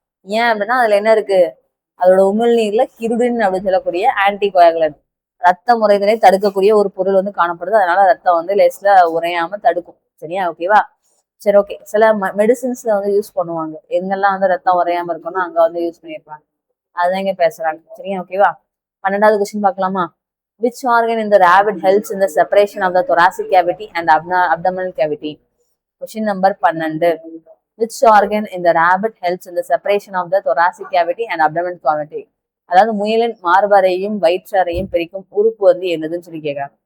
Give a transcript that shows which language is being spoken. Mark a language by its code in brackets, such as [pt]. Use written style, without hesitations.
[ta] ஏன் அப்படின்னா அதுல என்ன இருக்கு? அதோட உமிழ்நீர்ல கிருடின் அப்படின்னு சொல்லக்கூடிய ஆன்டி கோயாகுலன்ட், ரத்தம் உறைதலை தடுக்கக்கூடிய ஒரு பொருள் வந்து காணப்படுது. அதனால ரத்தம் வந்து லேஸ்ல உறையாம தடுக்கும். சரியா, ஓகேவா? சரி, ஓகே. சில மெடிசின்ஸ்ல வந்து யூஸ் பண்ணுவாங்க. எங்கெல்லாம் வந்து ரத்தம் உறையாம இருக்கணும் அங்க வந்து யூஸ் பண்ணிருப்பாங்க. அதுதான் இங்க பேசுறாங்க. சரியா, ஓகேவா? 12வது கொஸ்டின் பார்க்கலாமா? [en] Which organ in the rabbit helps in the separation of the thoracic cavity and abdominal cavity? Question number 12. Which organ in the rabbit helps in the separation of the thoracic cavity and abdominal cavity? [ta] அதாவது முயலின் மார்பறையும் வயிற்றறையும் பிரிக்கும் உறுப்பு வந்து என்னதுன்னு சொல்லி கேட்கறாங்க.